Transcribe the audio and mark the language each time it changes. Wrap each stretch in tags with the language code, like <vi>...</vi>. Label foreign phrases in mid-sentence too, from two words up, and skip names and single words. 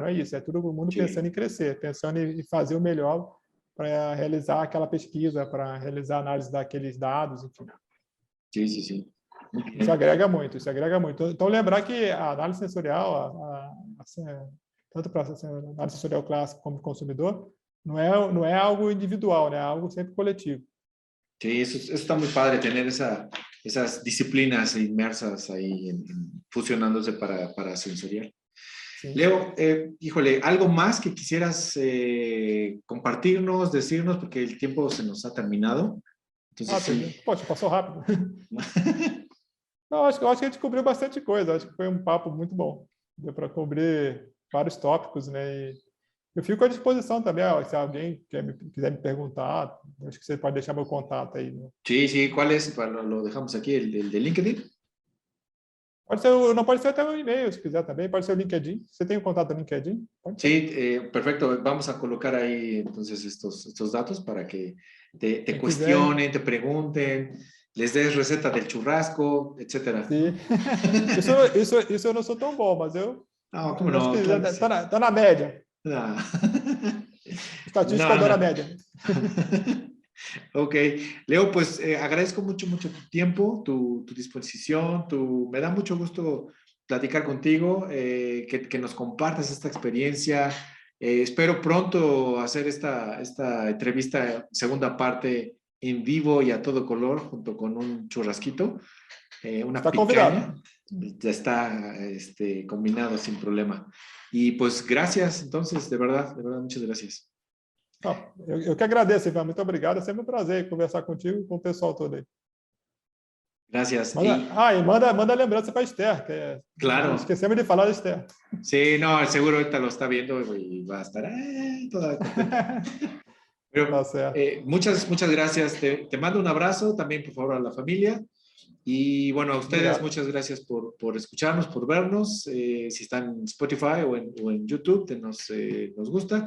<pt>Não é isso, é todo mundo pensando em crescer, pensando em fazer o melhor para realizar aquela pesquisa, para realizar a análise daqueles dados, enfim. Sim. Isso agrega muito, Então, lembrar que a análise sensorial, tanto para análise sensorial clássica como consumidor, não é algo individual, né? É algo sempre coletivo.</pt> <es>Sí, eso está muy padre, tener esas disciplinas inmersas ahí, fusionándose para sensorial.</es> <pt>Sim.</pt> <es>Leo, híjole, ¿algo más que quisieras compartirnos, decirnos? Porque el tiempo se nos ha terminado. Entonces, sí.</es> <pt>Poxa, passou rápido. Não, acho que a gente cobriu bastante coisa. Acho que foi um papo muito bom. Deu para cobrir vários tópicos, né? E eu fico à disposição também, ó, se alguém quiser me perguntar, acho que você pode deixar meu contato aí. Né?</pt> <es>Sí, sí, ¿cuál es? Lo dejamos aquí, el de LinkedIn.</es> <pt>Não pode ser até um e-mail, se quiser também. Pode ser o LinkedIn. Você tem um contato no LinkedIn?</pt> <es>Sí, perfecto. Vamos a colocar ahí entonces estos datos para que te cuestionen, te pregunten, les des receta del churrasco, etcétera.</es> <pt>Sim. Isso eu não sou tão bom, mas eu</pt> <es>No, ¿cómo</es> <pt>acho</pt> <es>no?</es> <pt>que</pt> <es>Claro que sí.</es> <pt>tá na média.</pt> <es>No.</es> <pt>Estatística</pt> <es>No,</es> <pt>na</pt> <es>no.</es> <pt>média.</pt> <es>Ok, Leo, pues agradezco mucho tu tiempo, tu disposición, me da mucho gusto platicar contigo, que nos compartas esta experiencia. Espero pronto hacer esta entrevista, segunda parte en vivo y a todo color, junto con un churrasquito, una</es> <pt>Está</pt> <es>picaña.</es> <pt>convidado.</pt> <es>Ya está combinado sin problema. Y pues gracias, entonces, de verdad, muchas gracias.</es> <pt>Não, eu que agradeço, Ivan. Muito obrigado. É sempre um prazer conversar contigo e com o pessoal todo aí.</pt> <es>Gracias.</es> <pt>Manda lembrança para a Esther, que</pt> <es>claro.</es> <pt>Esquecemos de falar da Esther.</pt> <es>Sí, no, seguro ahorita lo está viendo y va a estar toda contenta. Pero, muchas gracias. Te mando un abrazo también, por favor, a la familia. Y bueno, a ustedes, muchas gracias por escucharnos, por vernos. Si están en Spotify o en YouTube, nos gusta.</es>